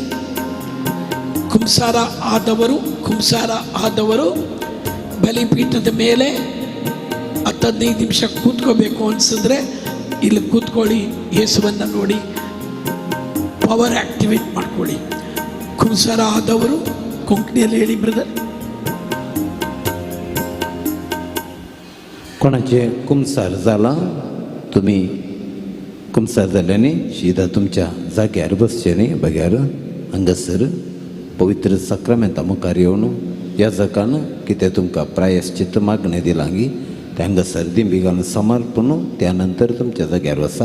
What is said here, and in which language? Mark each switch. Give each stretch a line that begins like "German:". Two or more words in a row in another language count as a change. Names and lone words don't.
Kannada: ಕುಂಸಾರ ಆದವರು ಬಲಿಪೀಠದ ಮೇಲೆ 10-15 ನಿಮಿಷ ಕೂತ್ಕೋಬೇಕು ಅನಿಸಿದ್ರೆ ಇಲ್ಲಿ ಕೂತ್ಕೊಳ್ಳಿ, ಯೇಸುವನ್ನು ನೋಡಿ
English: power activate
Kannada: ಮಾಡ್ಕೊಳ್ಳಿ. ಕುಂಸಾರ ಆದವರು ಕೊಂಕಣಿಯಲ್ಲಿ ಹೇಳಿ ಬ್ರದರ್.
Konkani: कोणाचे कुमसार जाला तुम्ही कुमसार जाल्याने शिदा तुमच्या जाग्यार बसचे न्ही बग्यार हांगासर पवित्र सक्रामेंता मुखार येवन ह्या जगान कितें तुमकां प्रायश्चित्त मागणें दिलांगी ते हांगासर दिंबी घालून समर्पण त्या नंतर तुमच्या जाग्यार वसा.